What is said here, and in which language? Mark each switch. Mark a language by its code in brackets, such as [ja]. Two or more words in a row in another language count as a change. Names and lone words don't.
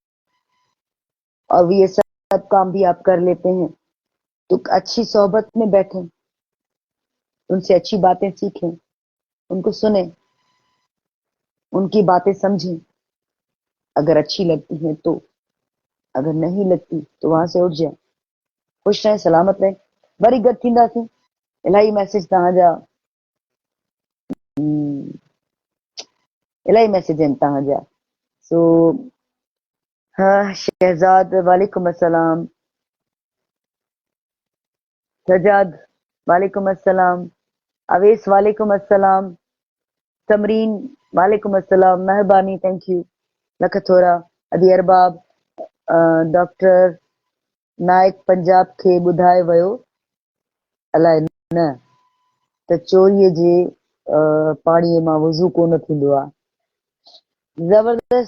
[ur] اور یہ سب کام بھی آپ کر لیتے ہیں تو اچھی صحبت میں بیٹھیں، ان سے اچھی باتیں سیکھیں، ان کو سنیں، ان کی باتیں سمجھیں. اگر اچھی لگتی ہیں تو، اگر نہیں لگتی تو وہاں سے اٹھ جائیں. خوش رہیں، سلامت رہیں. [en] very good [ur] थींदासीं. [sd] इलाही मैसेज तव्हांजा इलाही मैसेज आहिनि तव्हांजा. [ar] सो शहजाद وعليكم السلام. सजाद وعليكم السلام. अवेस وعليكم السلام. तमरीन وعليكم السلام. [sd] मेहरबानी, [en] Thank you. [sd] लख थोरा. अदी अरबाब. डॉक्टर नाइक पंजाब खे ॿुधाए वियो अलाए न त चोरीअ जे पाणीअ मां वज़ू कोन थींदो आहे. ज़बरदस्त.